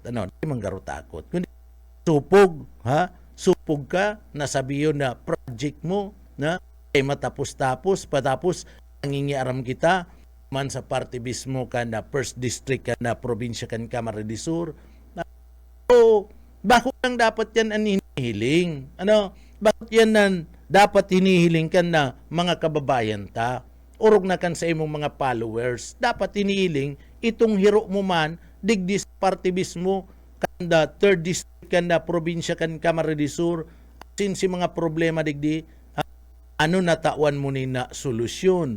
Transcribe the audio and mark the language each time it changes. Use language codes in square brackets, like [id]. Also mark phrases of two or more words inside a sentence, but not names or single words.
[bik] Ano? Day manggaro takot. Kundi supog, supog ka, nasabiyon na project mo, na ay matapos-tapos, patapos nangingiaram kita, man sa parte mismo ka na [en] first district [bik] ka na probinsya kan Camarines Sur. So, bakit lang dapat yan ang hinihiling? Ano? Bakit yan ang dapat hinihiling ka na mga kababayan ta? Urog na kan sa imong mga followers. Dapat hinihiling itong hiro mo man, digdi sa parte mismo kan na [en] third district [bik] kan na probinsya kan Camarines Sur. Since mga problema digdi, ano natawan mo ni na solusyon?